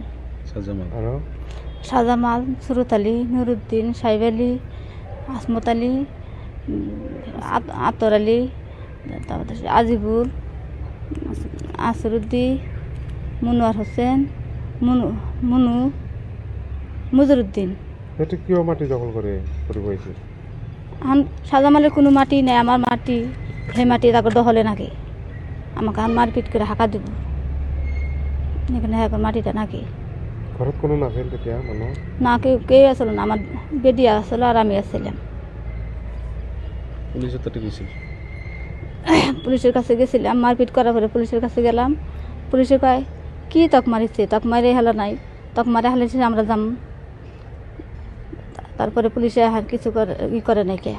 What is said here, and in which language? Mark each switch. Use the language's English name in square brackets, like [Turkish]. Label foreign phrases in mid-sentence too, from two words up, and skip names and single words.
[Bangla] শাহজামাল, সুরত আলী, নুরুদ্দিন, সাইব আলী, আসমত আলী, আতর আলী, আজিবুল, আসরুদ্দি, মুনোয়ার হোসেন, মুজরুদ্দিন। কিয় মাটি দখল করে বইছে? শাহজামালের কোনো মাটি নেই, আমার মাটি। সেই মাটি তাকে দখলে নাকি আমাকে মারপিট করে হাঁকা দিব এখানে মাটিটা নাকি [Assamese] ঘৰত কোনো নাছিল তেতিয়া মানুহ? [Bangla] না কেউ আসলো না, আমার বেডি আসলো আর আমি আসছিলাম। পুলিশের কাছে গেছিলাম, মারপিট করার পরে পুলিশের কাছে গেলাম। পুলিশে কয় কি তক মারিছে, তক মারে হেলো নাই, তক মারে হেলেছে আমরা যাম। তারপরে পুলিশে আর কিছু করে নাই। কে